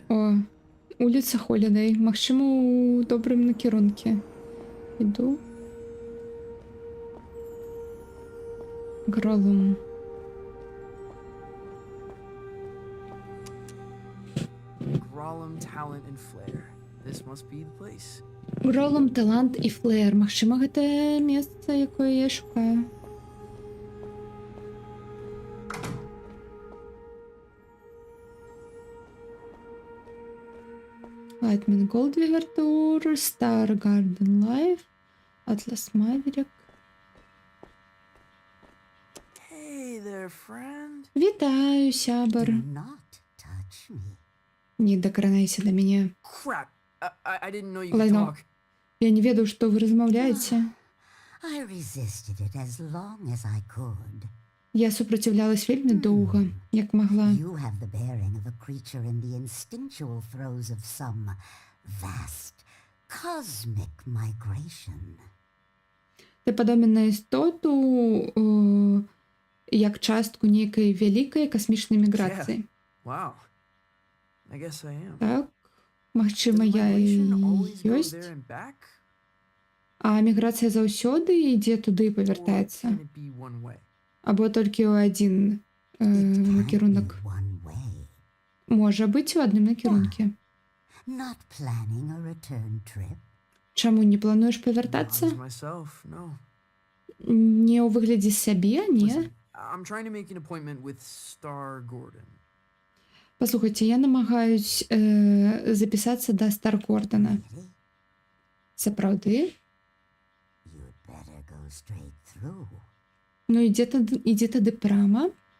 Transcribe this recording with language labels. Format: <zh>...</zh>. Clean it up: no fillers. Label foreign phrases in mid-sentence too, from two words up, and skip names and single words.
<uk>О, вулиця Холідей.</uk> <be>Магчыма, у добрым накірунке. Іду. Гролум.</be> <en>Grolum, talent, and flair. This must be the place.</en> <be>Гролум, талант і флеер. Магчыма, гэта месца, якое я шукаю.</be> <en>Lightman Goldweaver Tour, Star Garden Life, Atlas Maverick. Hey there, there, friend.</en> <be>Вітаю, сябар. Не дакранайся да мяне.</be> <en>Crap. I didn't know you could</en> <be>Лайно.</be> <en>talk.</en> <be>Я не ведаў, што вы размаўляеце.</be> <en>I resisted it as long as I could.</en> <be>Я супраціўлялась вельмі доўга, як магла.</be> <en>You have the bearing of a creature in the instinctual throes of some vast cosmic migration.</en> <be>Ты падобен на істоту, як частку нейкай вялікай касмічнай міграцыі.</be> <en>Wow. I guess I am.</en> <be>Так, магчыма, я і ёсць.</be> <en>There and back?</en> <be>А міграцыя заўсёды ідзе туды і павяртаецца.</be> <en>Can it be one way?</en> <be>Або толькі ў адзін накірунак. Можа быць у адным накірунке.</be> <en>Not planning a return trip?</en> <be>Чаму не плануеш павяртацца?</be> <en>As myself, no.</en> <be>Не ў выглядзе сябе, не?</be> <en>I'm trying to make an appointment with Star Gordon.</en> <be>Паслухайце, я намагаюсь запісацца да Стар Гордана. Сапраўды? Ну, ідзе тады прама.</be>